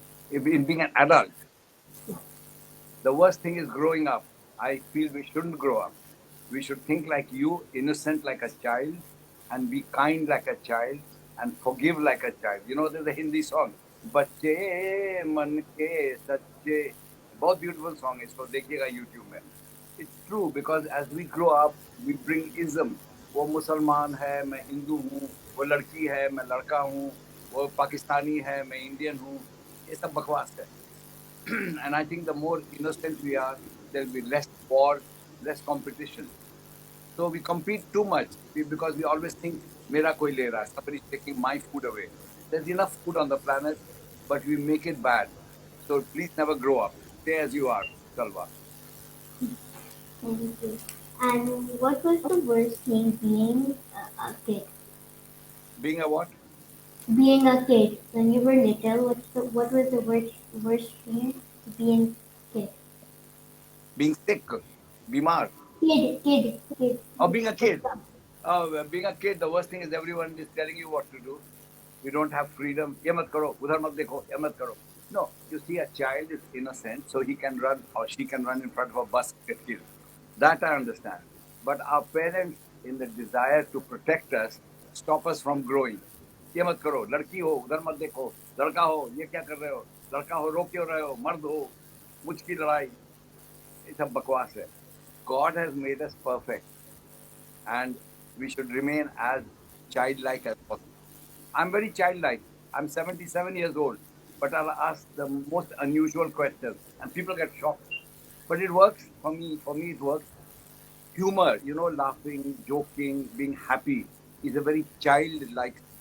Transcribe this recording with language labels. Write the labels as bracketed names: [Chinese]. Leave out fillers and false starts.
[English] In being an adult, Yeah. the worst thing is growing up. I feel we shouldn't grow up. We should think like you, innocent like a child, and be kind like a child, and forgive like a child. You know, there's a Hindi song, [Hindi] "Bacche man ke sacche." बहुत beautiful song है इसको देखिएगा YouTube में. [English] It's true because as we grow up, we bring ism. [Hindi] वो मुसलमान है, मैं हिंदू हूँ. वो लड़की है, मैं लड़का हूँ. वो पाकिस्तानी है, मैं इंडियन हूँ. ये सब बकवास है. [English] And I think the more innocent we are, there'll be less war, less competition. So we compete too much because we always think, [Hindi] "Mera koi le raha hai, [English] somebody's taking my food away." There's enough food on the planet, but we make it bad. So please never grow up. Stay as you are, Salva. Thank you. And what was the worst thing being a kid? Being a what? Being a kid when you were little, what was the worst thing being kid? Being sick, bimar, Kid. or being a What's kid. up? Being a kid, the worst thing is everyone is telling you what to do. You don't have freedom. [Hindi] ये मत करो, उधर मत देखो, ये मत करो. [English] No, you see, a child is innocent, so he can run or she can run in front of a bus and get killed. That I understand. But our parents, in the desire to protect us, stop us from growing. [Hindi] ये मत करो, लड़की हो, उधर मत देखो, लड़का हो, ये क्या कर रहे हो, लड़का हो, रो क्यों रहे हो, मर्द हो, मुझ की लड़ाई, ये सब बकवास है. [English] God has made us perfect, and we should remain as childlike as possible. I'm very childlike. I'm 77 years old, but I'll ask the most unusual questions, and people get shocked. But it works for me. For me, it works. Humor, laughing, joking, being happy is a very childlike.